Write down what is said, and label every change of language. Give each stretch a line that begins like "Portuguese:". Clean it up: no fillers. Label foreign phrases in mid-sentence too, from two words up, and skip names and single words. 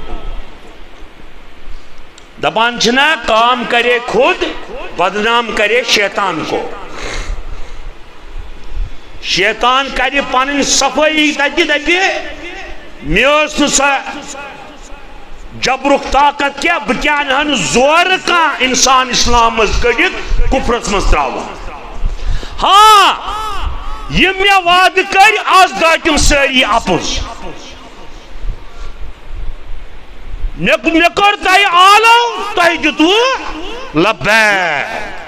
Kashmiri: دپان چھِنا
Urdu: کام کرے خود بدنام کرے شیطان کو
Kashmiri: شیطان کرِ پنٕنۍ صفٲیی تتہِ دپہِ مےٚ ٲس نہٕ سۄ جبرُک طاقت کینٛہہ بہٕ کیٛاہ انہا نہٕ زورٕ کانٛہہ انسان اسلام منٛز کٔڑِتھ کُفرس منٛز تراوان ہاں یِم مےٚ وعدٕ کٔرۍ آز درٛاے تِم سٲری اپُز مےٚ کوٚر تۄہہِ آلو تۄہہِ دیُتوٕ لبیک